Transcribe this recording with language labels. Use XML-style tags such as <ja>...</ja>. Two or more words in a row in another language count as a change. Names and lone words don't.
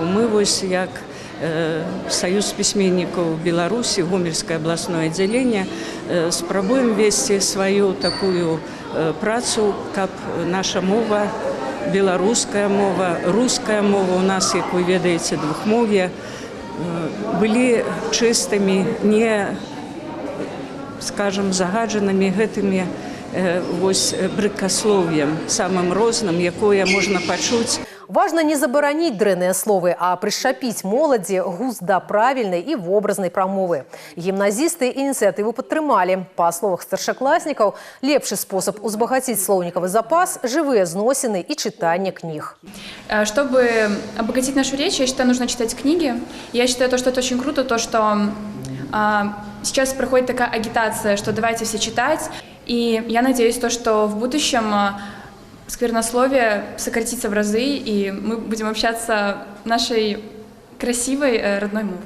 <be>Мы вось як Саюз пісьменнікаў Беларусі, Гомельскае абласное аддзяленне, спрабуем весці сваю такую працу, каб наша мова, беларуская мова, руская мова, у нас, як вы ведаеце, двухмоўе, былі чыстымі, не, скажам, загаджанымі гэтымі вось брыдкаслоўем, самым розным, якое можна пачуць. Важна не забараніць дрэнныя словы, а прышчапіць моладзі густ да правільнай і вобразнай прамовы. Гімназісты ініцыятыву падтрымалі. Па словах старшакласнікаў, лепшы спосаб узбагаціць слоўнікавы запас – жывыя зносіны і чытанне кніг.</be> <ru>Чтобы обогатить нашу речь, я считаю, нужно читать книги. Я считаю, что это очень круто, то, что сейчас проходит такая агитация, что давайте все читать. И я надеюсь, что в будущем сквернословие сократится в разы, и мы будем общаться нашей красивой родной мовой.</ru>